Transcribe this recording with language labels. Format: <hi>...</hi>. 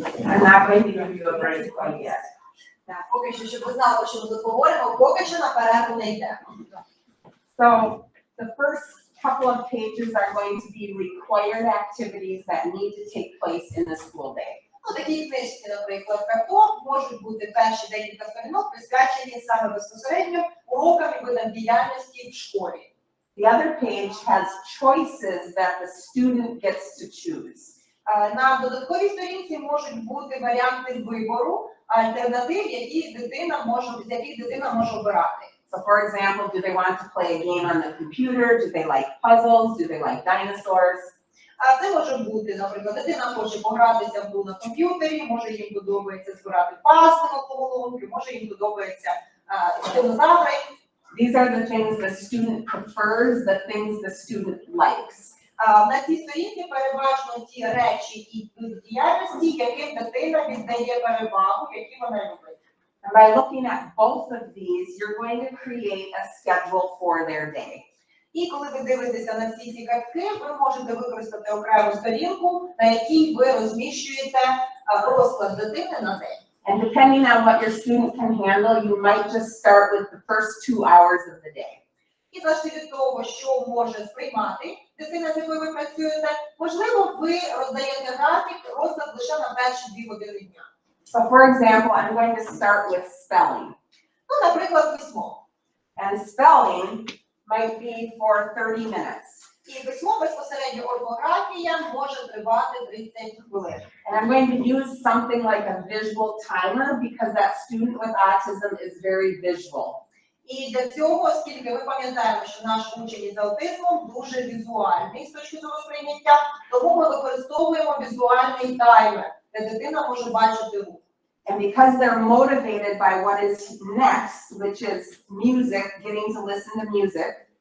<en>I'm not going to give you a break quite yet.</en> <uk>Поки що, щоб ви знали, що ми тут говоримо, поки що на перерву не йдемо.</uk> <en>So the first couple of pages are going to be required activities that need to take place in the school day.</en> <uk>Ну, такі книжці, наприклад, карток, можуть бути перші декілька сторінок, присвячені саме безпосередньо урокам і видам діяльності в школі.</uk> <en>The other page has choices that the student gets to choose.</en> <uk>На додатковій сторінці можуть бути варіанти вибору, альтернатив, з яких дитина може обирати.</uk> <en>So for example, do they want to play a game on the computer? Do they like puzzles? Do they like dinosaurs?</en> <uk>Це може бути, наприклад, дитина хоче погратися в гру на комп'ютері, може їм подобається збирати пасти на головоломки, може їм подобається динозаври.</uk> <en>These are the things the student prefers, the things the student likes.</en> <uk>На цій сторінці переважно ті речі і діяльності, яким дитина віддає перевагу, які вона любить.</uk> <en>And by looking at both of these, you're going to create a schedule for their day.</en> <uk>І коли ви дивитеся на всі ці картки, ви можете використати окрему сторінку, на якій ви розміщуєте розклад дитини на день.</uk> <en>And depending on what your student can handle, you might just start with the first 2 hours of the day.</en> <uk>І залежно від того, що може сприймати дитина, з якою ви працюєте, можливо, ви роздаєте графік, розклад лише на перші 2 години дня.</uk> <en>So for example, I'm going to start with spelling.</en> <uk>Ну, наприклад, письмо.</uk> <en>And spelling might be for 30 minutes.</en> <uk>І письмо безпосередньо орфографія може тривати 30 хвилин.</uk> <en>And I'm going to use something like a visual timer because that student with autism is very visual.</en> <uk>І для цього, оскільки ми пам'ятаємо, що наш учень із аутизмом дуже візуальний з точки зору сприйняття, тому ми використовуємо візуальний таймер, де дитина може бачити рух.</uk> <en>And because they're motivated by what is next, which is music, getting to listen to music,</en>